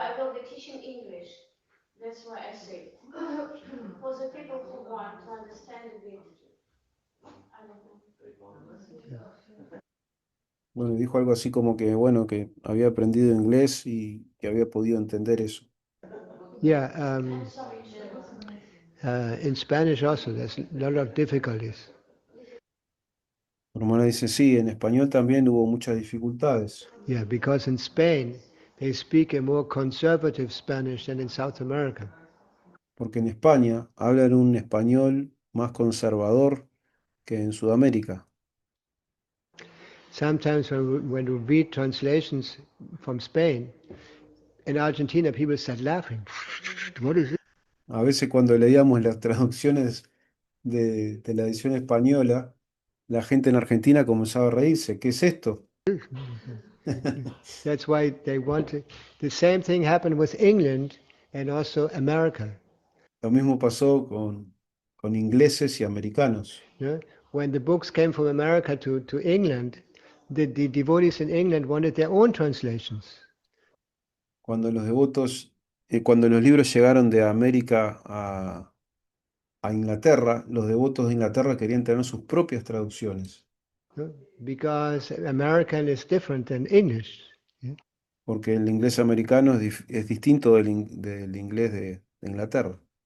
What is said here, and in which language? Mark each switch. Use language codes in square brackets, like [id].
[en] I will be teaching English. That's why I say for the people who want to understand a bit. I don't know. [es] Bueno, dijo algo así como que, bueno, que había aprendido inglés y que había podido entender eso. Yeah. [en] I'm sorry, Jim. In Spanish also, there's a lot of difficulties. [es] Guru Maharaj dice, sí, en español también hubo muchas dificultades. [en] Yeah, because in Spain, they speak a more conservative Spanish than in South America. [es] Porque en España hablan un español más conservador que en Sudamérica. [en] Sometimes when we read translations from Spain, in Argentina, people start laughing. What is it? [es] A veces cuando leíamos las traducciones de la edición española, la gente en Argentina comenzaba a reírse. ¿Qué es esto? [en] That's why they want to. The same thing happened with England and also America. [es] Lo mismo pasó con ingleses y americanos. Yeah? [en] When the books came from America to England, the devotees in England wanted their own translations. [es] Cuando cuando los libros llegaron de América a Inglaterra, los devotos de Inglaterra querían tener sus propias traducciones, Yeah? [en] Because American is different than English. Yeah? [es] porque el inglés americano es distinto del inglés de Inglaterra.